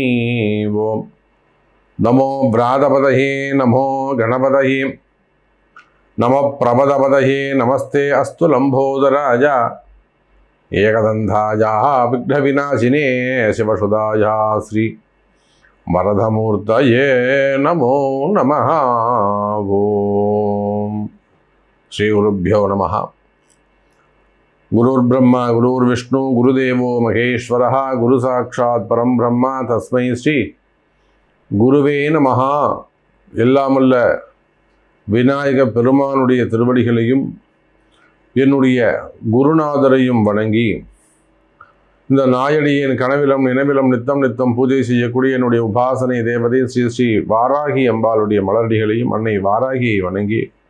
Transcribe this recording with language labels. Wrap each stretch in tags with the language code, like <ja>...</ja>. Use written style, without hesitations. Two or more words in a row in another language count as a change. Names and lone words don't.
<sa>ओं नमो व्रातपतये नमो गणपतये नमो प्रपदपतये नमस्ते अस्तु लंबोदराय एकदंताय विघ्नविनाशिने शिवसुधाय श्री वरदमूर्तये नमो नमः। ओम श्री गुरुभ्यो नमः। गुरुर्ब्रह्मा गुरुर्विष्णु गुरुदेवो महेश्वरः गुरु साक्षात् परम ब्रह्म तस्मै श्री गुरुवे नमः।</sa> <ta>எல்லாமல்ல விநாயக பெருமானுடைய திருவடிகளையும் என்னுடைய குருநாதரையும் வணங்கி இந்த நாயடியின் கனவிலும் நினைவிலும் நித்தம் நித்தம் பூஜை செய்யக்கூடிய என்னுடைய உபாசனை தேவதை ஸ்ரீ ஸ்ரீ வாராகி அம்பாளுடைய மலரடிகளையும் அன்னை வாராகியை வணங்கி</ta>